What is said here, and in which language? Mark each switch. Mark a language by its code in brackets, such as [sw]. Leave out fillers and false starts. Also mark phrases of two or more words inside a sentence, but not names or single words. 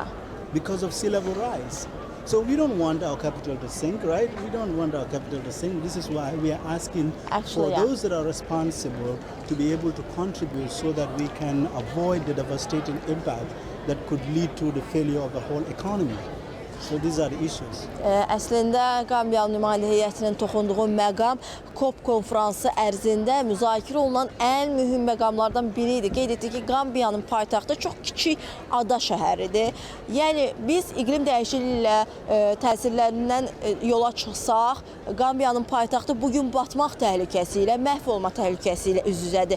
[en] Because of sea level rise. So we don't want our capital to sink, right? We don't want our capital to sink. This is why we are asking for those that are responsible to be able to contribute so that we can avoid the devastating impact that could lead to the failure of the whole economy. So these are the issues. [az] Əslində Qambiyalı nümayəndə heyətinin toxunduğu məqam COP konfransı ərzində müzakirə olunan ən mühüm məqamlardan biri idi. Qeyd etdik ki, Qambiyanın paytaxtı çox kiçik ada şəhəridir. Yəni biz iqlim dəyişikliyi ilə təsirlərindən yola çıxsaq, Qambiyanın paytaxtı bugün batmaq təhlükəsi ilə, məhv olma təhlükəsi ilə üz-üzədir.